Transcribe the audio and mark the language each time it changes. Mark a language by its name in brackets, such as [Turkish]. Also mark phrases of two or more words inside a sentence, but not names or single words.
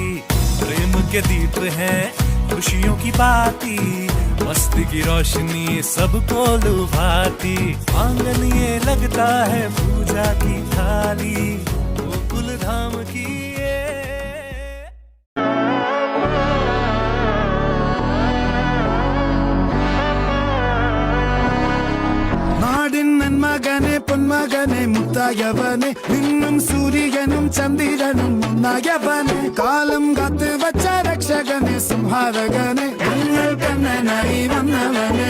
[Hindi] प्रेम के दीप है खुशियों की बाती, मस्ती की रोशनी सबको लुभाती। आंगन ये लगता है पूजा की थाली, गोकुल धाम की [Tamil] மகனே பொன்மகனே முத்தாயவனே, மின்னும் சூரியனும் சந்திரனும் முன்னாயவனே, காலம் காத்து வச்ச ரக்ஷகனே சிம்ஹாரகனே, எங்கள் கண்ணனாய் வந்தவனே.